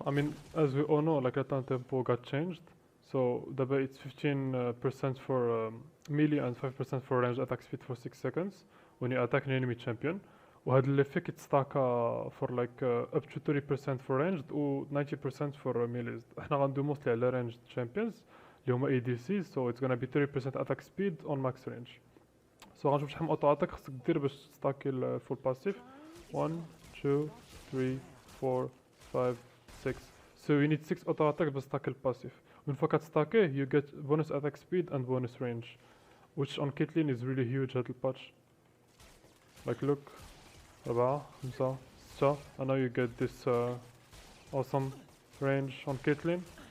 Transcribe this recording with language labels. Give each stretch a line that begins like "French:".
English: I mean, as we all know, like Lethal Tempo got changed. So دابا it's 15% for melee and 5% for range attack speed for 6 seconds when you attack an enemy champion.
Arabic: وهذا الافكت يتستاكا
English: for like up to 30% for ranged و 90% for melees.
Arabic: احنا غندو
English: mostly على ranged champions
Arabic: اللي هما
English: ADCs, so it's gonna be 30% attack speed on max range.
Arabic: So غنشوف شحال من اوتو اتاك خصك دير باش تستاكي الفول باسيف.
English: 1 2 3 4 5 6. So you need 6 auto attacks
Arabic: باش تستاكي الباسيف.
English: When you كتستاكيه you get bonus attack speed and bonus range, which on Caitlyn is really huge
Arabic: هاد الباتش.
English: Like look, 4 5 6, and now you get this awesome range on Caitlyn.